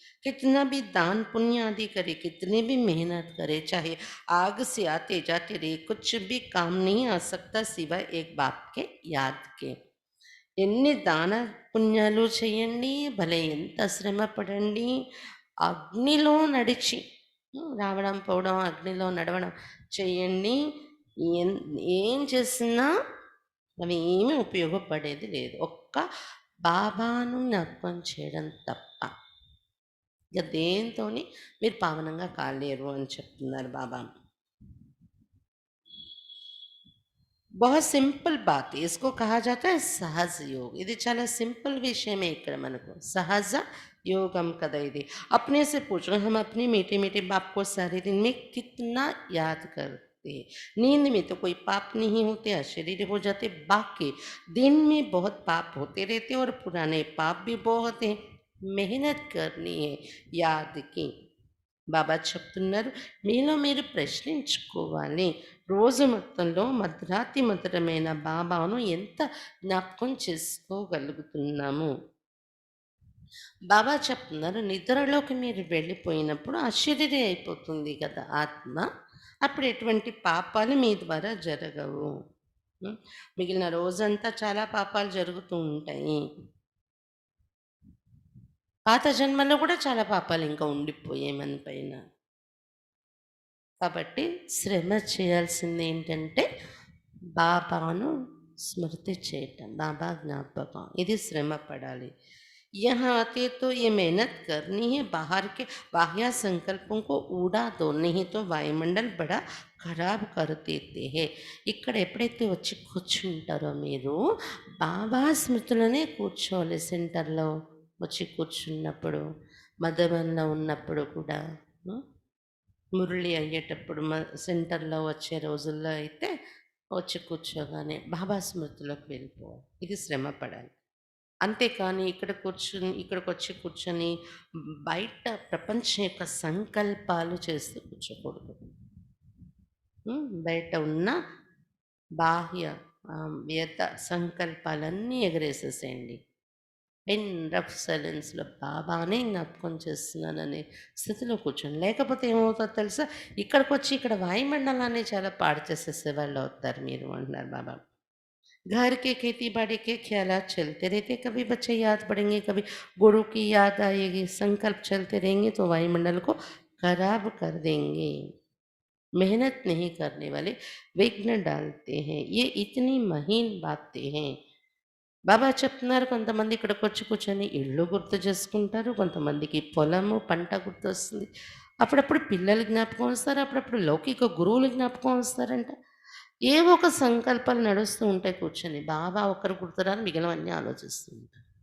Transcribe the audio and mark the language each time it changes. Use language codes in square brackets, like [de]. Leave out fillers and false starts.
[hi] कितना भी दान पुण्य आदि करे, कितनी भी मेहनत करे, चाहे आग से आते जाते रहे, कुछ भी काम नहीं आ सकता सिवाय एक बाप के याद के. [te] ఎన్ని దాన పుణ్యాలు చేయండి, భలే ఎంత శ్రమ పడండి, అగ్నిలో నడిచి రావడం పోవడం, అగ్నిలో నడవడం చేయండి, ఎన్ ఏం చేసినా అవి ఏమీ ఉపయోగపడేది లేదు. ఒక్క బాబాను జ్ఞాపకం చేయడం తప్ప ఇక దేంతోని మీరు పావనంగా కాలేరు అని చెప్తున్నారు బాబా. [hi] बहुत सिंपल बात है, इसको कहा जाता है सहज योग. [te] ఇది చాలా సింపుల్ విషయమే ఇక్కడ మనకు సహజ योगम कदा ఇది. [hi] अपने से पूछो, हम अपने मीठे मीठे बाप को सारे दिन में कितना याद करते हैं. नींद में तो कोई पाप नहीं होते, अशरीर हो जाते, बाकी दिन में बहुत पाप होते रहते और पुराने पाप भी बहुत हैं. मेहनत करनी है याद की. [te] బాబా చెప్తున్నారు, మీలో మీరు ప్రశ్నించుకోవాలి, రోజు మొత్తంలో మధ్యరాత్రి మధురమైన బాబాను ఎంత జ్ఞాపకం చేసుకోగలుగుతున్నాము. బాబా చెప్తున్నారు, నిద్రలోకి మీరు వెళ్ళిపోయినప్పుడు అశరీరి అయిపోతుంది కదా ఆత్మ, అప్పుడు ఎటువంటి పాపాలు మీ ద్వారా జరగవు. మిగిలిన రోజంతా చాలా పాపాలు జరుగుతూ ఉంటాయి. పాత జన్మలో కూడా చాలా పాపాలు ఇంకా ఉండిపోయాయి మన పైన. కాబట్టి శ్రమ చేయాల్సింది ఏంటంటే బాబాను స్మృతి చేయటం, బాబా జ్ఞాపకం, ఇది శ్రమ పడాలి. [hi] यहाँ आते तो ये मेहनत करनी है, बाहर के बाह्य संकल्पों को उड़ा दो, नहीं तो वायुमंडल बड़ा ఖరాబ్ कर देते हैं. [te] ఇక్కడ ఎప్పుడైతే వచ్చి కూర్చుంటారో మీరు బాబా స్మృతులనే కూర్చోవాలి. సెంటర్లో వచ్చి కూర్చున్నప్పుడు, మధుబన్లో ఉన్నప్పుడు కూడా, మురళి అయ్యేటప్పుడు సెంటర్లో వచ్చే రోజుల్లో అయితే వచ్చి కూర్చోగానే బాబా స్మృతిలోకి వెళ్ళిపోవాలి. ఇది శ్రమ పడాలి. అంతేకాని ఇక్కడికి వచ్చి కూర్చొని బయట ప్రపంచం యొక్క సంకల్పాలు చేస్తూ కూర్చోకూడదు. బయట ఉన్న బాహ్య వ్యర్థ సంకల్పాలన్నీ ఎగరేసేసేయండి. ఇన్ రఫ్ సైలెన్స్లో బాబానే జ్ఞాపకం చేస్తున్నాననే స్థితిలో కూర్చోండి. లేకపోతే ఏమవుతుందో తెలుసా, ఇక్కడికి వచ్చి ఇక్కడ వాయుమండలాన్ని చాలా పాడు చేసేసే వాళ్ళు అవుతారు మీరు అంటున్నారు బాబా. [hi] घर के खेती बाड़ी के ख्यालात चलते रहते, कभी बच्चे याद पड़ेंगे, कभी गुरु की याद आएगी, संकल्प चलते रहेंगे तो वायुमंडल को खराब कर देंगे. मेहनत नहीं करने वाले विघ्न डालते हैं. ये इतनी महीन बातें हैं. [te] బాబా చెప్తున్నారు, కొంతమంది ఇక్కడికి వచ్చి కూర్చొని ఇళ్ళు గుర్తు చేసుకుంటారు, కొంతమందికి పొలము పంట గుర్తొస్తుంది, అప్పుడప్పుడు పిల్లలు జ్ఞాపకం వస్తారు, అప్పుడప్పుడు లౌకిక గురువులు జ్ఞాపకం వస్తారంట. ఏవో ఒక సంకల్పాలు నడుస్తూ ఉంటాయి కూర్చొని. బాబా ఒకరు గుర్తురాని మిగిలినవన్నీ ఆలోచిస్తూ ఉంటారు.